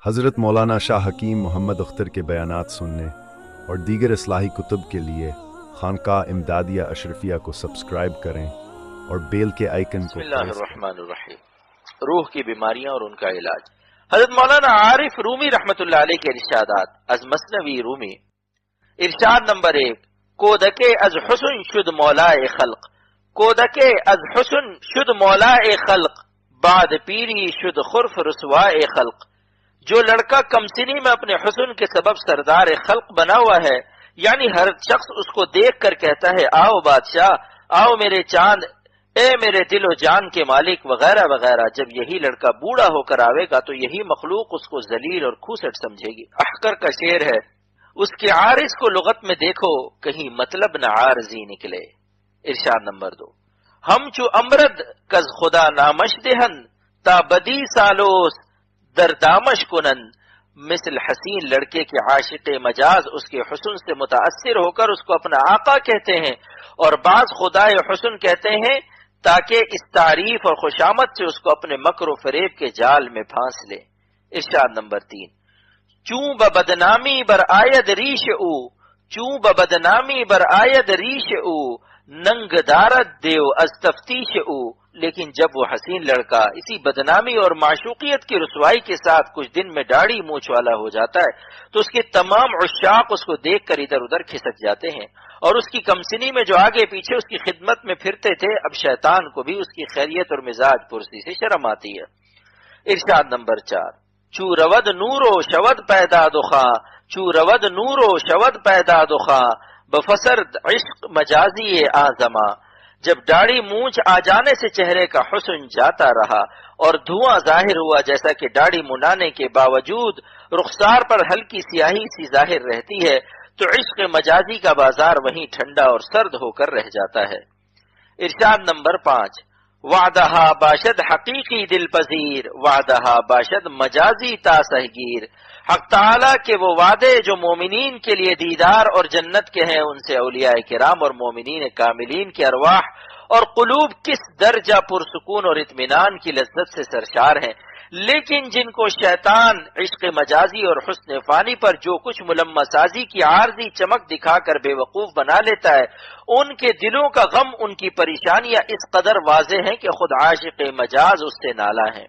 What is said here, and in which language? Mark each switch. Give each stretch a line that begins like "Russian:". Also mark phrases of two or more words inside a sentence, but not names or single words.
Urdu: حضرت مولانا شاہ حکیم محمد اختر کے بیانات سننے اور دیگر اصلاحی کتب کے لیے خانقاہ امدادیہ اشرفیہ کو سبسکرائب کریں اور بیل کے آئیکن کو
Arabic: بسم اللہ الرحمن الرحیم۔
Urdu: روح کی بیماریاں اور ان کا علاج۔ حضرت مولانا عارف رومی رحمت اللہ علیہ کے ارشادات از مثنوی رومی۔ ارشاد نمبر 1،
Persian: کودکے از حسن شد مولائے خلق، کودکے از حسن شد مولائے خلق، بعد پیری شد خرف رسوائے خلق۔
Urdu: جو لڑکا کمسنی میں اپنے حسن کے سبب سردار خلق بنا ہوا ہے، یعنی ہر شخص اس کو دیکھ کر کہتا ہے آؤ بادشاہ، آؤ میرے چاند، اے میرے دل و جان کے مالک وغیرہ وغیرہ، جب یہی لڑکا بوڑھا ہو کر آئے گا تو یہی مخلوق اس کو ذلیل اور کھوسٹ سمجھے گی۔ احقر کا شعر ہے، اس کے عارض کو لغت میں دیکھو کہیں مطلب نہ عارضی نکلے۔ ارشاد نمبر 2،
Persian: ہم چو امرد کز خدا نامش دہن، تا بدی سالوس در دامش کنن۔
Urdu: مثل حسین لڑکے کے عاشق مجاز اس کے حسن سے متاثر ہو کر اس کو اپنا آقا کہتے ہیں، اور بعض خدائے حسن کہتے ہیں تاکہ اس تعریف اور خوشامد سے اس کو اپنے مکر و فریب کے جال میں پھانس لے۔ ارشاد نمبر 3،
Persian: چوں ببدنامی بر آید ریش او، چوں ببدنامی بر آید ریش او، ننگ دارد دیو از تفتیش او۔
Urdu: لیکن جب وہ حسین لڑکا اسی بدنامی اور معشوقیت کی رسوائی کے ساتھ کچھ دن میں داڑھی مونچھ والا ہو جاتا ہے تو اس کے تمام عشاق اس کو دیکھ کر ادھر ادھر کھسک جاتے ہیں، اور اس کی کمسنی میں جو آگے پیچھے اس کی خدمت میں پھرتے تھے اب شیطان کو بھی اس کی خیریت اور مزاج پرسی سے شرم آتی ہے۔ ارشاد نمبر 4،
Persian: چو رود نور و شود پیدا دخا، چو رود نور و شود پیدا دخا، بفسرد عشق مجازی آزما۔
Urdu: جب داڑھی مونچھ آ جانے سے چہرے کا حسن جاتا رہا اور دھواں ظاہر ہوا، جیسا کہ داڑھی منڈانے کے باوجود رخسار پر ہلکی سیاہی سی ظاہر رہتی ہے، تو عشق مجازی کا بازار وہیں ٹھنڈا اور سرد ہو کر رہ جاتا ہے۔ ارشاد نمبر 5،
Persian: وعدہا باشد حقیقی دل پذیر، وعدہا باشد مجازی تاسہگیر۔
Urdu: حق تعالیٰ کے وہ وعدے جو مومنین کے لیے دیدار اور جنت کے ہیں، ان سے اولیاء کرام اور مومنین کاملین کی ارواح اور قلوب کس درجہ پرسکون اور اطمینان کی لذت سے سرشار ہیں، لیکن جن کو شیطان عشق مجازی اور حسن فانی پر جو کچھ ملمہ سازی کی عارضی چمک دکھا کر بے وقوف بنا لیتا ہے، ان کے دلوں کا غم، ان کی پریشانیاں اس قدر واضح ہیں کہ خود عاشق مجاز اس سے نالا ہیں۔